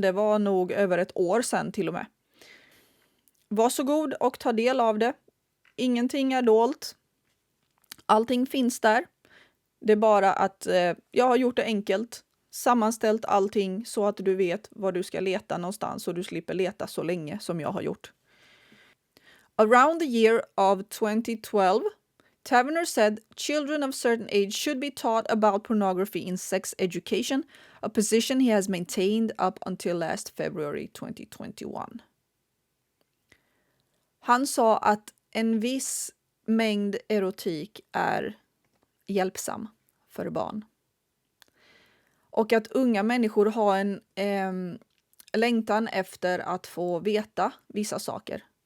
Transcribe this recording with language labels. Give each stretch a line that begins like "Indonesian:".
Swedish: Det var nog över ett år sedan till och med. Varsågod och ta del av det. Ingenting är dolt. Allting finns där. Det är bara att jag har gjort det enkelt. Sammanställt allting så att du vet var du ska leta någonstans och du slipper leta så länge som jag har gjort.
English: Around the year of 2012, Taverner said children of certain age should be taught about pornography in sex education, a position he has maintained up until last February 2021.
Swedish: Han sa att en viss mängd erotik är hjälpsam för barn. Och att unga människor har en längtan efter att få veta vissa saker.